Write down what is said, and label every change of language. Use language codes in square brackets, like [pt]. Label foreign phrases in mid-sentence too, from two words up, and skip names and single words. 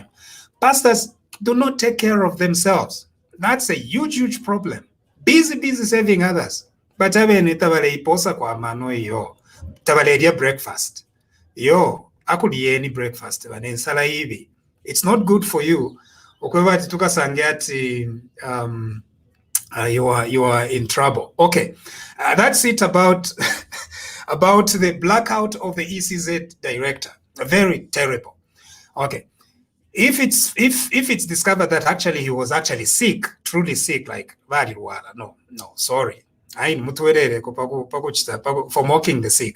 [en] Pastors do not take care of themselves. That's a huge problem. Busy serving others. But breakfast. I could eat any breakfast. It's not good for you [bem] okwevati tukasange ati [en] you are in trouble. Okay, that's it about about the blackout of the ECZ director. Very terrible. Okay, if it's discovered that actually he was actually sick, truly sick, like no, sorry, for mocking the sick.